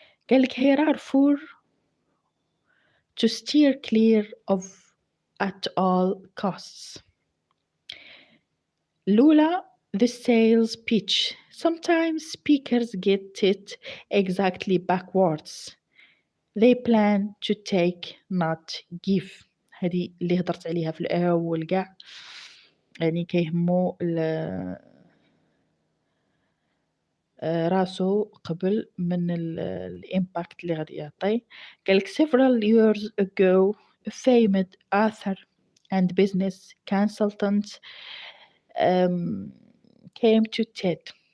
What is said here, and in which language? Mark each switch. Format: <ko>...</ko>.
<ar>قالك</ar> <en>here are 4 to steer clear of at all costs.</en> <ar>الأولى</ar> <en>the sales pitch. Sometimes speakers get it exactly backwards. They plan to take not give.</en> <ar>هذه اللي هضرت عليها في الأول كاع، يعني كيهمو راسو قبل من الإمباكت اللي غادي يعطي. قالك</ar> <en>several years ago a famous author and business consultant came to TED.</en>